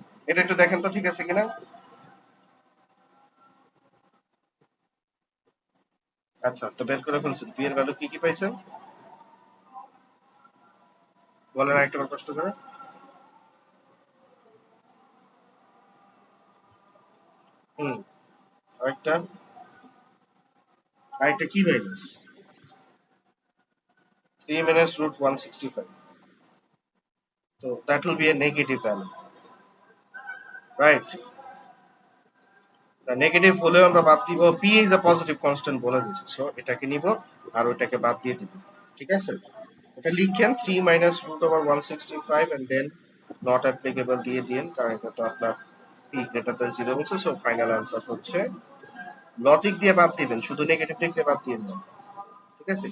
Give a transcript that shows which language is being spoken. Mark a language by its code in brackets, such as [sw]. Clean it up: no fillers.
[bn] এটা একটু দেখেন তো ঠিক আছে কিনা। আচ্ছা, তো বের করে ফেলছেন পি এর ভ্যালু কি কি পাইছেন বলেন আরেকটা কষ্ট করে। হুম, আরেকটা, আরেকটা কি মাইনাস 3 minus root 165, তো [en] that will be a negative value, right? [bn] Negative হলেও আমরা বাদ দিব, [en] P is a positive constant [bn] বলে দিচ্ছি, সো এটাকে নিব আর ওইটাকে বাদ দিয়ে দিব, ঠিক আছে? এটা লিখেন [en] 3 minus root over 165 and then not applicable [bn] দিয়ে দিন, কারণ এটা তো আপনার [en] p greater than 0 [bn] বলছে, সো ফাইনাল আনসার হচ্ছে, লজিক দিয়ে বাদ দিবেন, শুধু নেগেটিভ দিক দিয়ে বাদ দিবেন না, ঠিক আছে?